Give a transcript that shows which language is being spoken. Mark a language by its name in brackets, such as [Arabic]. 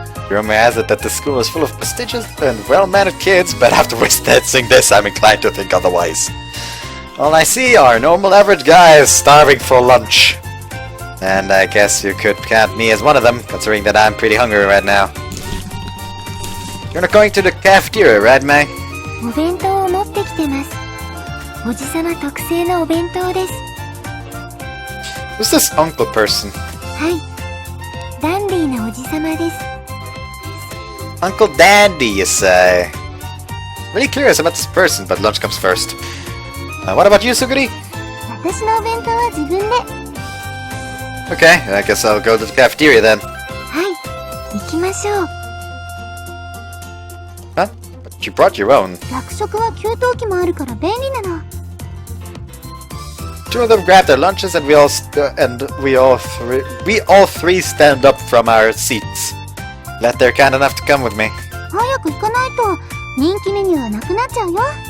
[English] Rumor has it that the school is full of prestigious and well-mannered kids, but after witnessing this, I'm inclined to think otherwise. All I see are normal average guys starving for lunch. And I guess you could count me as one of them, considering that I'm pretty hungry right now. You're not going to the cafeteria, right, May? [Japanese] お弁当を持ってきてます。おじさま特製のお弁当です。 [English] Who's this uncle person? [Japanese] はい。ダンディーなおじさまです。 [English] Uncle Dandy, you say? Really curious about this person, but lunch comes first. What about you, Suguri? [Japanese] 私のお弁当は自分で。 [English] Okay, I guess I'll go to the cafeteria then. [Japanese] はい。行きましょう。 [English] Huh? But you brought your own. [Japanese] 学食は給湯器もあるから便利なの。 [English] Two of them grab their lunches, and we all three stand up from our seats. Glad they're kind enough to come with me. [Japanese] 早く行かないと人気メニューはなくなっちゃうよ。